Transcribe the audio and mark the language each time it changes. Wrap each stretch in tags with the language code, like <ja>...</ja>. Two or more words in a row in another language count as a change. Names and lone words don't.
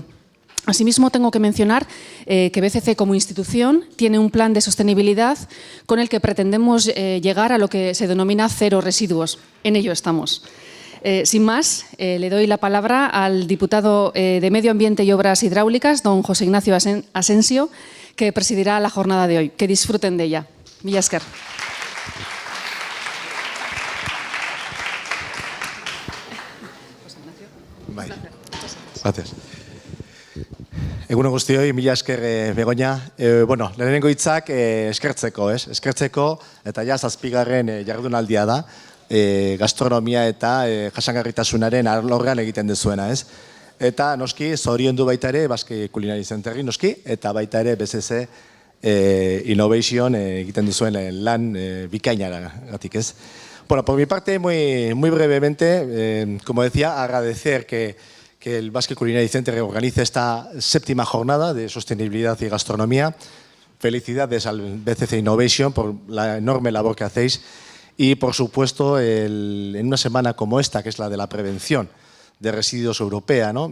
<es>Asimismo, tengo que mencionar que BCC como institución tiene un plan de sostenibilidad con el que pretendemos llegar a lo que se denomina cero residuos. En ello estamos. Sin más, le doy la palabra al diputado de Medio Ambiente y Obras Hidráulicas, don José Ignacio Asensio, que presidirá la jornada de hoy. Que disfruten de ella.</es> <eu>Mila esker.</eu> <es>Gracias.</es> <eu>Egun on guztioi, mila esker Begoña. Bueno, lehenengo hitzak eskertzeko, eskertzeko eta ja 7. jardunaldia da gastronomia eta jasangarritasunaren alorrean egiten duzuena, ez? Eta noski zoriondu baita ere Basque Culinary Centerri noski eta baita ere BCC Innovation egiten duzuen lan bikainagatik, ez? Bueno,</eu> <es>por mi parte, muy brevemente, como decía, agradecer que el Basque Culinary Center organice esta 7ª jornada de sostenibilidad y gastronomía. Felicidades al BCC Innovation por la enorme labor que hacéis y, por supuesto, en una semana como esta, que es la de la prevención de residuos europea, ¿no?</es>